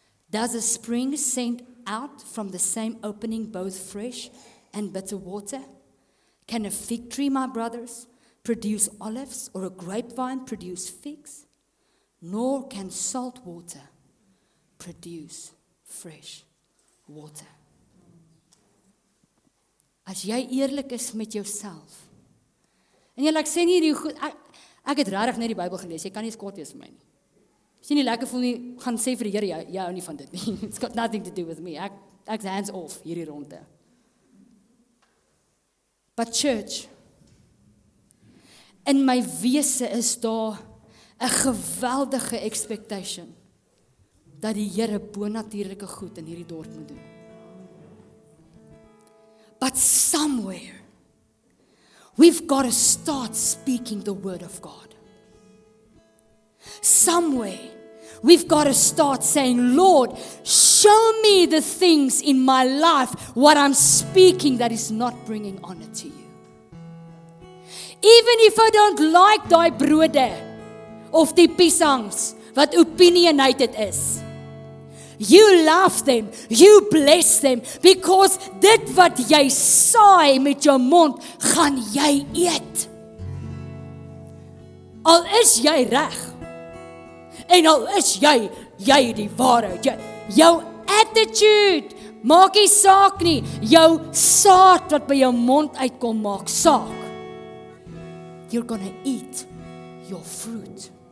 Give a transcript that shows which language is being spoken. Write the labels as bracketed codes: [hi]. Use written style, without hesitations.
[en] Does a spring send out from the same opening both fresh and bitter water? Can a fig tree, my brothers, produce olives, or a grapevine produce figs? Nor can salt water produce fresh water. [af] As jy eerlik is met jouself, en jy sê nie hierdie goed, ek het regtig net die Bybel gelees, jy kan nie kwaad wees vir my nie. As jy nie lekker voel nie, gaan sê vir die Here, jy hou nie van dit nie. [en] It's got nothing to do with me. [af] Ek's [en] hands off [af] hierdie ronde. [en] But church, [af] in my wese is daar 'n geweldige expectation dat die Here bonatuurlike goed in hierdie dorp moet doen. [en] But somewhere, we've got to start speaking the word of God. Somewhere, we've got to start saying, Lord, show me the things in my life, what I'm speaking that is not bringing honor to you. Even if I don't like [af] die brode, of die piesangs, wat opinionated is. [en] You love them, you bless them, because [af] dit wat jy saai met jou mond, gaan jy eet. Al is jy reg, en al is jy die waarheid, jou attitude, maak nie saak nie, jou saad wat by jou mond uitkom, maak saak. [en] You're gonna eat your fruit.